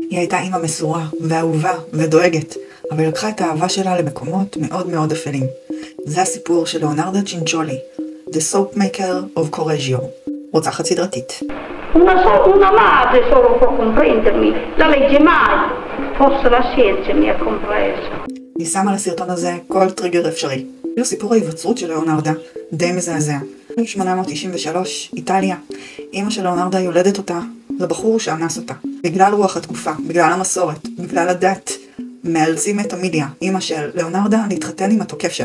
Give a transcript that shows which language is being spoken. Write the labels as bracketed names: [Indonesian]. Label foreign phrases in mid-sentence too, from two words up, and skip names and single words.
[Hebrew] היא הייתה אימא מסורה ואהובה ודואגת, אבל היא לקחה את האהבה שלה למקומות מאוד מאוד אפלים. זה הסיפור של ליאונרדה צ'ינצ'ולי, The Soap Maker of Correggio, רוצחת סדרתית. [Italian] Una madre solo può comprendermi, la legge mai, forse la scienza mi ha compreso. [Hebrew] אני שמה לסרטון הזה כל טריגר אפשרי. זה סיפור ההיווצרות של ליאונרדה, די מזעזע. 1893, איטליה. אמא של ליאונרדה יולדת אותה לבחור שאנס אותה. בגלל רוח התקופה, בגלל המסורת, בגלל הדת, מאלצים את אמיליה, אמא של ליאונרדה, להתחתן עם התוקף שלה.